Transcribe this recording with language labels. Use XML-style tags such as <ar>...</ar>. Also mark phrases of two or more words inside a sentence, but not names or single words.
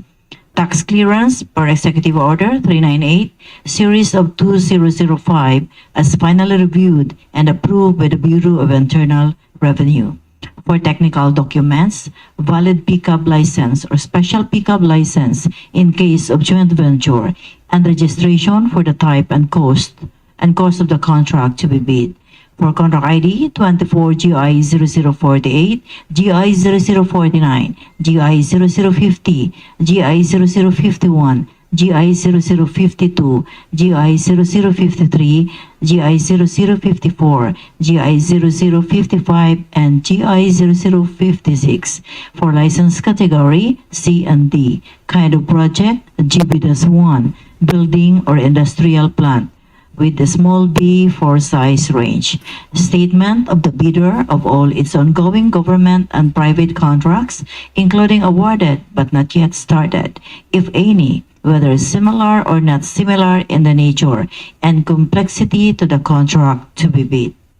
<en>Tax clearance per Executive Order 398, Series of 2005, as finally reviewed and approved by the Bureau of Internal Revenue. For technical documents, valid pickup license or special pickup license in case of joint venture, and registration for the type and cost of the contract to be bid. For contract ID 24 GI 0048, GI 0049, GI 0050, GI 0051, GI 0052, GI 0053, GI 0054, GI 0055, and GI 0056 for license category C and D. Kind of project GB-1, building or industrial plant, with the small b for size range. Statement of the bidder of all its ongoing government and private contracts, including awarded but not yet started, if any, whether similar or not similar in the nature and complexity to the contract to be bid.</en>